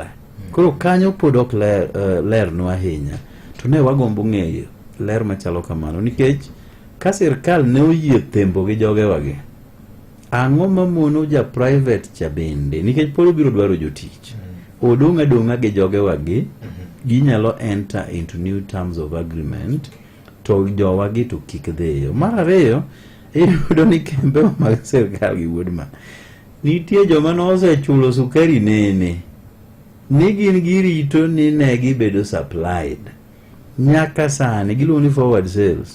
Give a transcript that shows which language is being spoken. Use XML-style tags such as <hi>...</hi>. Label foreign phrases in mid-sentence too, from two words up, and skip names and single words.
<luo>Koro kanyo pod ok ler no ahinya. To ne wagombo ng'eyo ler machalo kamano nikech ka sirkal ne oyie thembo gi joge wagi, ang'o mamono ja private cha bende, nikech pod biro dwaro jotich. Odong'a gi joge wagi, ginyalo</luo> <en>enter into new terms of agreement</en> <luo>to jowa gi to kik dhiyo. Mar ariyo, iyudo ni kembe mag sirkal gi wuodma nitie joma nosechulo sukari nene ni gin girito ni ne gibedo supplied nyaka sani, giluongo ni</luo> <en>forward sales.</en>